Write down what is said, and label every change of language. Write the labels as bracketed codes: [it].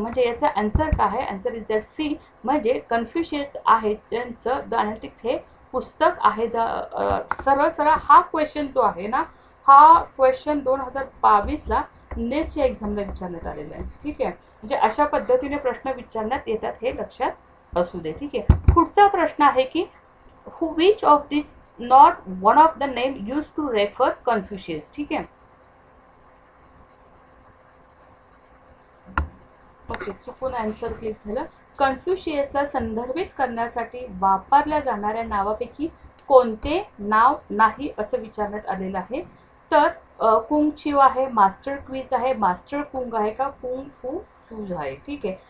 [mr] म्हणजे याचा आन्सर काय आहे, [en] answer is that C, [mr] म्हणजे कन्फ्युशियस आहे ज्यांचं द अनालिटिक्स हे पुस्तक आहे. सरळ सरळ हा क्वेश्चन जो आहे ना, हा क्वेश्चन 2022ला नेटच्या एक्झामला विचारण्यात आलेला आहे. ठीक आहे. म्हणजे अशा पद्धतीने प्रश्न विचारण्यात येतात, हे लक्षात असू दे. ठीक आहे. पुढचा प्रश्न आहे की [en] which of these not one of the name used to refer Confucius. [mr] ठीक आहे. ओके, चुकून आन्सर क्लिक झालं. कन्फ्युशियसला संदर्भित करण्यासाठी वापरल्या जाणाऱ्या नावापैकी कोणते नाव नाही असं विचारण्यात आलेलं आहे. तर कुंग चिव आहे, मास्टर क्वीज आहे, मास्टर कुंग आहे का कुंग फू शूज आहे. ठीक आहे.